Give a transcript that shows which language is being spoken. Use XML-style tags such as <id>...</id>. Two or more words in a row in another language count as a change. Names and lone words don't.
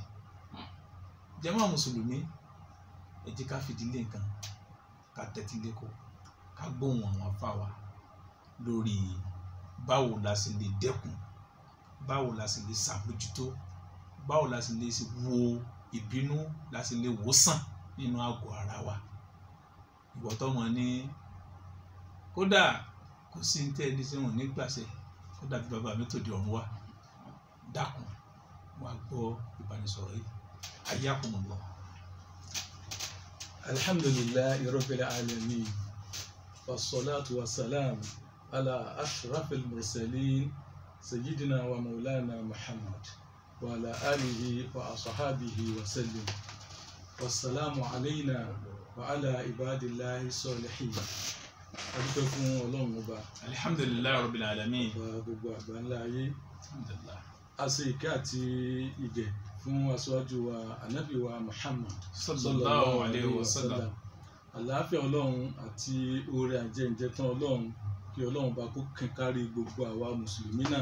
<yo>Jàmáà mùsùlùmí, ẹ jẹ́ ká fìdílé nǹkan, ká tẹ́tí lẹ́kọ̀ọ́, ká gbóhùn àwọn àfáà wa lórí báwo la sì lè dẹ́kun, báwo la sì lè ṣàmójútó, báwo la sì lè wo ìbínú, la sì lè wò sàn nínú àgọ́ ara wa. Ìwọ tó mọ̀ ní kódà kò sí ní tẹ́lẹ̀ tí wọ́n ní gbàṣẹ, kódà bí bàbá mi tó di ọ̀run wá, dákun wá gbọ́ ìbánisọ̀rọ̀ yìí. Hayyakumullah.</yo> <ar>الحمد لله رب العالمين والصلاة والسلام على أشرف المرسلين سيدنا ومولانا محمد وعلى آله وأصحابه وسلم والسلام علينا وعلى عباد الله الصالحين.</ar> <yo>adúpẹ́ fún Ọlọ́run ọba.</yo> <ar>الحمد لله رب العالمين.</ar> <yo>ọba gbogbo àgbáńlá ayé. Alhamdulillah. A ṣe ìkẹ́ àti ìgẹ̀ fún aṣáájú wa ànábì wa Muhammad</yo> <ar>صلى الله عليه وسلم.</ar> <yo>Àlàáfíà Ọlọ́run àti oore àjẹǹjẹtán Ọlọ́run kí Ọlọ́run bá kó kárí gbogbo àwa mùsùlùmí náà.</yo>